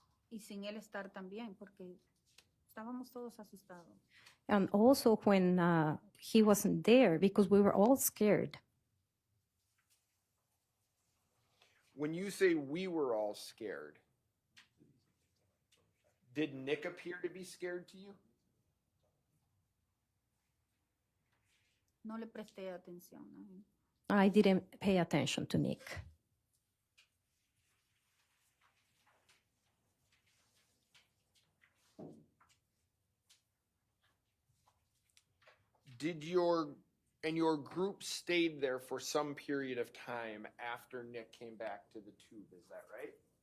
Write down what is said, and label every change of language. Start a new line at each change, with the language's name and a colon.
Spanish: Y sin él estar también, porque estábamos todos asustados.
English: And also when he wasn't there, because we were all scared. When you say we were all scared, did Nick appear to be scared to you?
Spanish: No le presté atención a él.
English: I didn't pay attention to Nick. Did your group stayed there for some period of time after Nick came back to the tube, is that right?